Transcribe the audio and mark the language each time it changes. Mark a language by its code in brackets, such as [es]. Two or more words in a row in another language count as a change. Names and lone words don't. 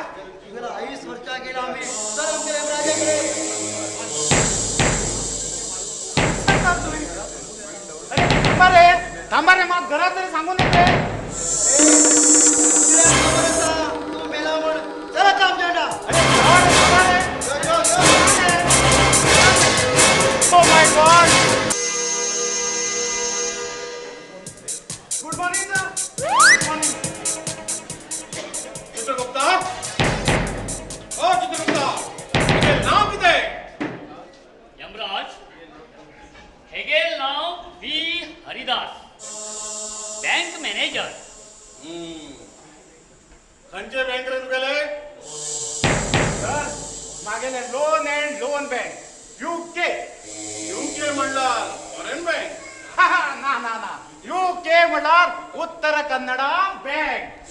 [mr] तुला 20 वर्षा गेला आम्ही. चल आमच्या राजाकडे. सांगता तुम्ही? अरे थांबा रे मग घरात तरी सांगून येते. तू मेला म्हणून चला आता आमच्या. अरे थांबा रे. [en] Oh my God! Good morning, sir. Good morning. [mr] चित्रगुप्ता, ओ चित्रगुप्ता, तुझे नाव किती आहे? [kok] यमराज, हेगेल नाव बी हरिदास, बँक मॅनेजर. खंयचे बँक रे तुगेले? सर, मागेले लोन अँड लोन बँक UK. UK म्हणल्यार फॉरेन बँक. ना ना ना, UK म्हणल्यार उत्तर कन्नडा बँक.